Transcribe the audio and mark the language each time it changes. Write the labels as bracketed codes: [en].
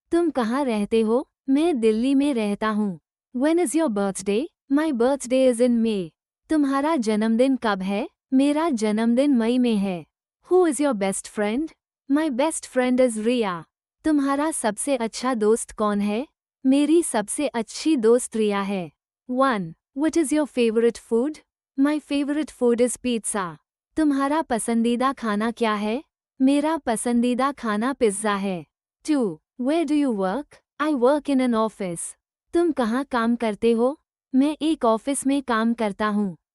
[hi] तुम कहाँ रहते हो? मैं दिल्ली में रहता हूँ। [en] When is your birthday? My birthday is in May. [hi] तुम्हारा जन्मदिन कब है? मेरा जन्मदिन मई में है। [en] Who is your best friend? My best friend is Riya. [hi] तुम्हारा सबसे अच्छा दोस्त कौन है? मेरी सबसे अच्छी दोस्त रिया है। 1. [en] What is your favorite food? My favorite food is pizza. [hi] तुम्हारा पसंदीदा खाना क्या है? मेरा पसंदीदा खाना पिज्ज़ा है। [en] 2. Where do you work? I work in an office. [hi] तुम कहाँ काम करते हो? मैं एक ऑफिस में काम करता हूँ।